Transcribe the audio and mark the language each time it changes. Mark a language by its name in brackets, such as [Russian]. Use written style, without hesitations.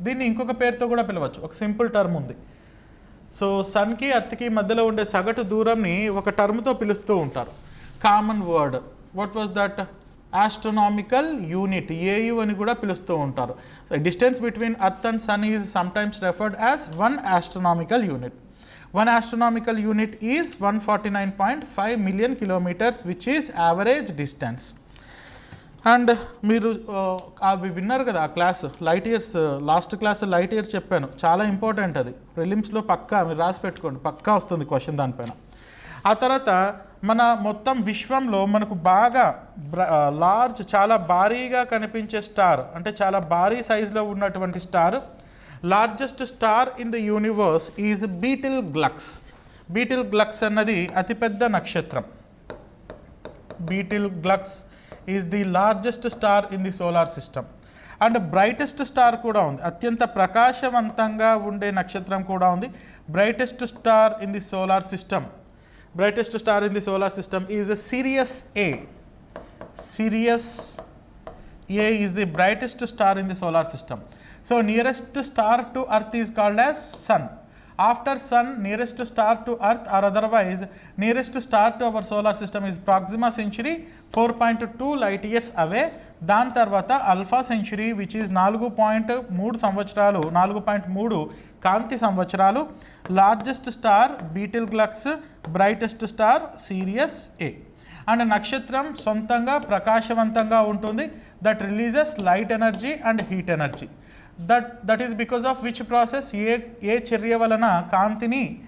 [Telugu] దీన్ని ఇంకొక పేరుతో కూడా పిలవచ్చు, ఒక సింపుల్ టర్మ్ ఉంది. సో సన్కి అర్త్కి మధ్యలో ఉండే సగటు దూరంని ఒక టర్మ్తో పిలుస్తూ ఉంటారు, common word. [English] What was that? [Telugu] Astronomical unit, AU అని కూడా పిలుస్తూ ఉంటారు. [English] Distance between earth and sun is sometimes referred as 1 astronomical unit. 1 astronomical unit is 149.5 million kilometers, which is average distance. [Telugu] And మీరు అవి విన్నారు కదా ఆ class light years, last class light years చెప్పాను, చాలా ఇంపార్టెంట్ అది. ప్రిలిమ్స్లో పక్కా మీరు రాసి పెట్టుకోండి, పక్కా వస్తుంది క్వశ్చన్ దానిపైన. ఆ తర్వాత మన మొత్తం విశ్వంలో మనకు బాగా లార్జ్, చాలా భారీగా కనిపించే స్టార్, అంటే చాలా భారీ సైజులో ఉన్నటువంటి star, [English] Largest star in the universe is Betelgeuse. Betelgeuse అన్నది అతిపెద్ద నక్షత్రం. బీటిల్ గ్లక్స్ is the largest star in the solar system. [Telugu] And brightest star కూడా ఉంది, అత్యంత ప్రకాశవంతంగా ఉండే నక్షత్రం కూడా ఉంది. [English] Brightest star in the solar system, brightest star in the solar system is Sirius A. Sirius A is the brightest star in the solar system. So nearest star to earth is called as sun. After sun, nearest star to earth or otherwise nearest star to our solar system is Proxima Centauri, 4.2 light years away. [Telugu] దాని తర్వాత alpha century [English] which is [Telugu] 4.3 సంవత్సరాలు, 4.3 కాంతి సంవత్సరాలు. [English] Largest star Betelgeuse, brightest star Sirius A. [Telugu] And నక్షత్రం సొంతంగా ప్రకాశవంతంగా ఉంటుంది. [English] That releases light energy and heat energy. That is because of which process? [Telugu] ఏ చర్య వలన కాంతిని